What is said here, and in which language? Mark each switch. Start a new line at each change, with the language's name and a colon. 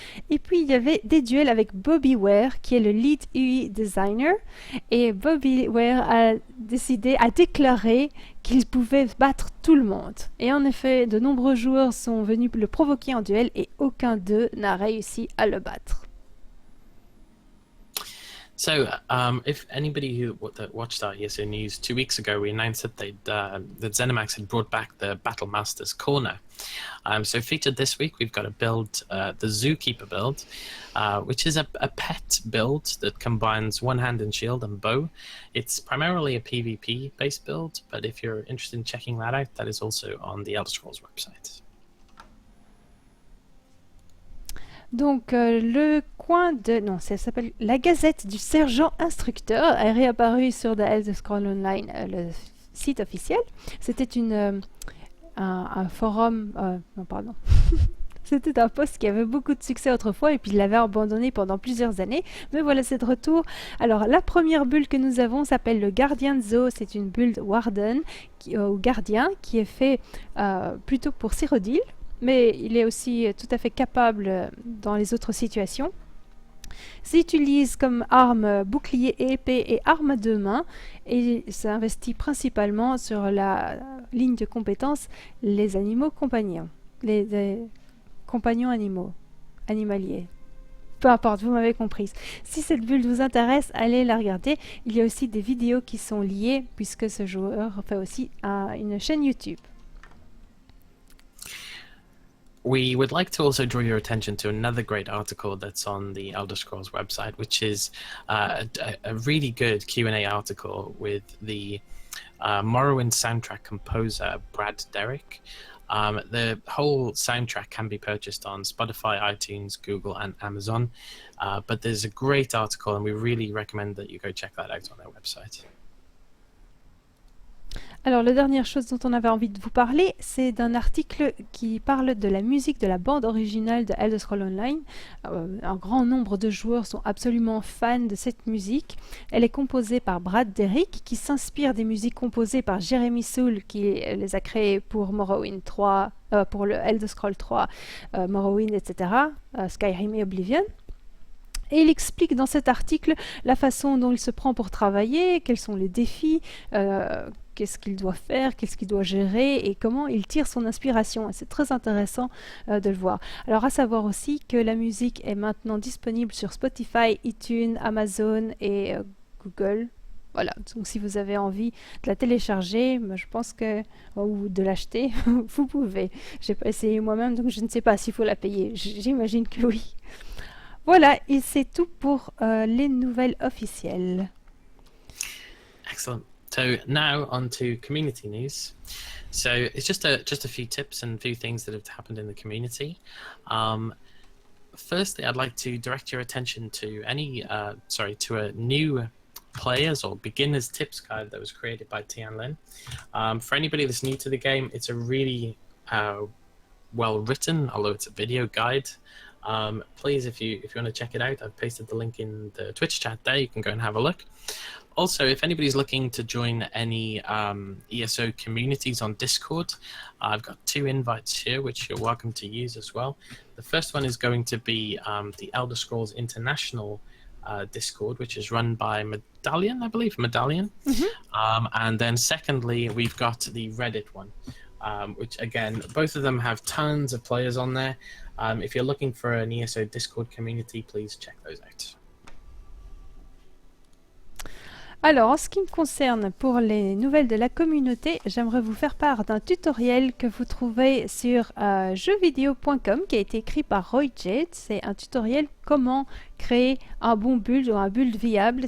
French: Et puis, il y avait des duels avec Bobby Ware, qui est le lead UI designer. Et Bobby Ware a déclaré qu'il pouvait battre tout le monde. Et en effet, de nombreux joueurs sont venus le provoquer en duel et aucun d'eux n'a réussi à le battre.
English: So, if anybody who watched our ESO news 2 weeks ago, we announced that that ZeniMax had brought back the Battle Masters Corner. So featured this week, we've got a build, the Zookeeper build, which is a pet build that combines one hand and shield and bow. It's primarily a PvP-based build, but if you're interested in checking that out, that is also on the Elder Scrolls website.
French: Donc, le coin de... Non, ça s'appelle la Gazette du Sergent Instructeur est réapparue sur The Elder Scrolls Online, le site officiel. C'était un forum... non, pardon. C'était un post qui avait beaucoup de succès autrefois et puis il l'avait abandonné pendant plusieurs années. Mais voilà, c'est de retour. Alors, la première bulle que nous avons s'appelle le Guardian Zoo. C'est une bulle Warden, ou Gardien, qui est fait plutôt pour Cyrodiil. Mais il est aussi tout à fait capable dans les autres situations. S'utilise comme arme bouclier et épée et arme à deux mains et s'investit principalement sur la ligne de compétences les animaux compagnons, les compagnons animaliers. Peu importe, vous m'avez comprise. Si cette bulle vous intéresse, allez la regarder. Il y a aussi des vidéos qui sont liées puisque ce joueur fait aussi une chaîne YouTube.
English: We would like to also draw your attention to another great article that's on the Elder Scrolls website, which is a really good Q&A article with the Morrowind soundtrack composer, Brad Derrick. The whole soundtrack can be purchased on Spotify, iTunes, Google, and Amazon. But there's a great article, and we really recommend that you go check that out on their website.
French: Alors, la dernière chose dont on avait envie de vous parler, c'est d'un article qui parle de la musique de la bande originale de Elder Scrolls Online. Un grand nombre de joueurs sont absolument fans de cette musique. Elle est composée par Brad Derrick, qui s'inspire des musiques composées par Jeremy Soule, qui les a créées pour Morrowind 3, pour le Elder Scrolls 3, Morrowind, etc., Skyrim et Oblivion. Et il explique dans cet article la façon dont il se prend pour travailler, quels sont les défis, qu'est-ce qu'il doit faire, qu'est-ce qu'il doit gérer et comment il tire son inspiration. Et c'est très intéressant de le voir. Alors à savoir aussi que la musique est maintenant disponible sur Spotify, iTunes, Amazon et Google. Voilà, donc si vous avez envie de la télécharger, je pense que, ou de l'acheter, vous pouvez. Je n'ai pas essayé moi-même, donc je ne sais pas s'il faut la payer. J'imagine que oui. Voilà, et c'est tout pour les nouvelles officielles.
English: Excellent. So now on to community news. So it's just a few tips and a few things that have happened in the community. Firstly, I'd like to direct your attention to to a new players or beginners tips guide that was created by Tian Lin. For anybody that's new to the game, it's a really well written, although it's a video guide. Please, if you want to check it out, I've pasted the link in the Twitch chat there. You can go and have a look. Also, if anybody's looking to join any ESO communities on Discord, I've got 2 invites here, which you're welcome to use as well. The first one is going to be the Elder Scrolls International Discord, which is run by Medallion, I believe, Medallion. And then secondly, we've got the Reddit one, which again, both of them have tons of players on there. If you're looking for an ESO Discord community, please check those out.
French: Alors, en ce qui me concerne, pour les nouvelles de la communauté, j'aimerais vous faire part d'un tutoriel que vous trouvez sur jeuxvideo.com qui a été écrit par Roy Jade. C'est un tutoriel comment créer un bon build ou un build viable.